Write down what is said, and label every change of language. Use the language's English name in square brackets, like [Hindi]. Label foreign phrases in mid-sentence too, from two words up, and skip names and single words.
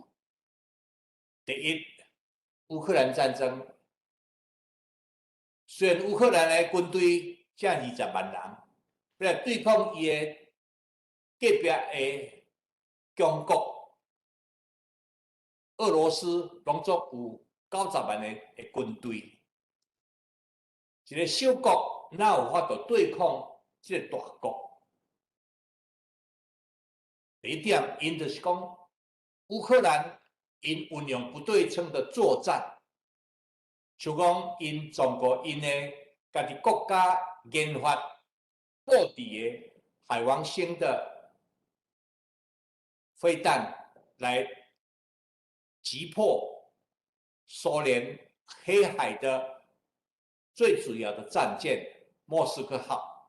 [Min Nan Chinese] 第一，乌克兰战争，虽然乌克兰的军队只20万人，要来对抗伊的隔壁的中国、俄罗斯，拢总有90万的军队。一个小国哪有法度对抗这个大国？第一点，因就是讲乌克兰因运用不对称的作战，像讲因中国因的家己国家研发布置的海王星的飞弹来击破苏联黑海的最主要的战舰莫斯科号。